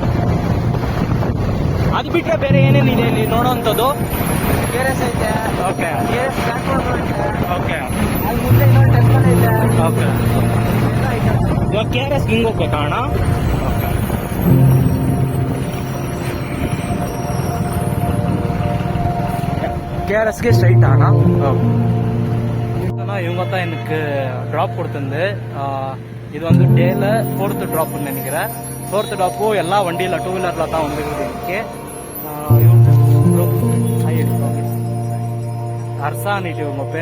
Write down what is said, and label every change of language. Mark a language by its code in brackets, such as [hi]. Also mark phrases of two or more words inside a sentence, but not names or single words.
[kn] ಅದು ಬಿಟ್ಟರೆ ಬೇರೆ ಏನೇನಿದೆ ಇಲ್ಲಿ ನೋಡೋವಂಥದ್ದು? ಕೆಆರ್ಎಸ್ ಐತೆ. ಓಕೆ ಕೆಆರ್ಎಸ್ ಟ್ರಾನ್ಸ್ಫಾರ್ಮರ್ ಐತೆ. ಓಕೆ. ಅಲ್ಲಿ ಮುಂದೆ ಇನ್ನೊಂದು ಟೆಂಪಲ್ ಐತೆ. ಓಕೆ. ಎಲ್ಲ ಐತೆ. ಇವಾಗ KRS ಹಿಂಗೆ ಹೋಗ್ಬೇಕಾ ಅಣ್ಣ? ಓಕೆ. [ta] KRSக்கு ஸ்ட்ரைட் ஆனா இவங்க தான் எனக்கு ட்ராப் கொடுத்துருந்து. இது வந்து டேல 4th ட்ராப்னு நினைக்கிறேன். 4th ட்ராப்பும் எல்லா வண்டியில் 2 வீலரில் தான் வந்துருக்குது. எனக்கு அர்சானிட்டு இவங்க பேர்.